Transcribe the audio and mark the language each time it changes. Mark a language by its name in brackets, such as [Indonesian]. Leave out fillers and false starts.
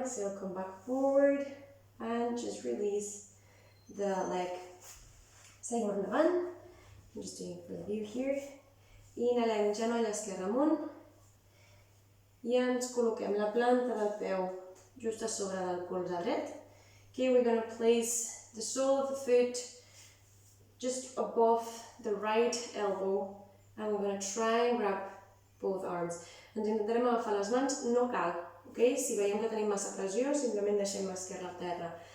[English] Exhale, come back forward. And just release the leg. [Catalan] Seguim endavant. [English] I'm just doing it for the view here. [Catalan] Inhalem, genoll esquerre amunt. I ens col·loquem la planta del peu just a sobre del colze dret. [English] Okay, we're going to place the sole of the foot just above the right elbow and we're going to try and grab both arms. [Catalan] Ens intentarem agafar les mans, no cal, okay? Si veiem que tenim massa pressió, simplement deixem l'esquerra a terra.